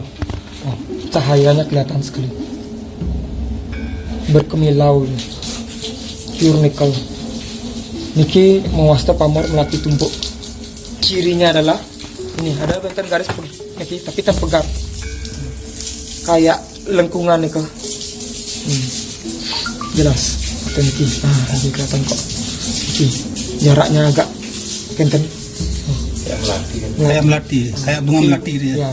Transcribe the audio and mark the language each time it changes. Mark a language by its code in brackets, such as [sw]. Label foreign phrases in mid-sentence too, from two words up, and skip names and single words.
[id] Cahayanya kelihatan sekali, berkemilau, pure nikel. [ban] Niki mewasta pamor melati tumpuk. [id] cirinya adalah ini ada benten garis ini tapi [ban] tan pegat [id] kayak lengkungan nih kok. Jelas atau ini ini kelihatan kok ini jaraknya agak kenten kayak melati, kayak bunga melati gitu ya.